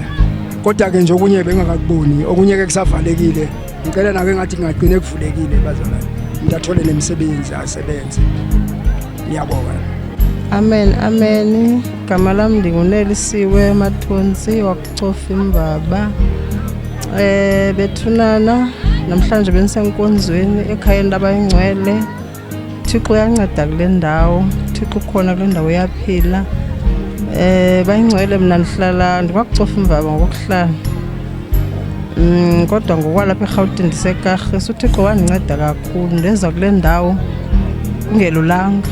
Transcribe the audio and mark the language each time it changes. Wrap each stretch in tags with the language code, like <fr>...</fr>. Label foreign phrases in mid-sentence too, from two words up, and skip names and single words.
<zu>Kodwa ke nje okunye bengakuboni, okunye ke kusavalekile. Ngicela nake ngathi ngagcine kuvulekile bazalwane. Ngiyathole nemisebenzi asebenze. Ngiyabonga. Amen, amen.</zu> <xh>Gama lami ndingunelisiwe Mathonsi wakucofa imbaba. Bethunana namhlanje benisenkonzweni ekhayeni labayingcwele. Thixo uyanceda kule ndawo. Thixo ukhona kule ndawo uyaphila. Bayingcwele mina ndihlala ndikwakucofa imbaba ngokuhlala. Kodwa ngokwalapha eGauteng ndiseKarhesi uThixo wandinceda kakhulu ndeza kule ndawo ungelulanga.</xh>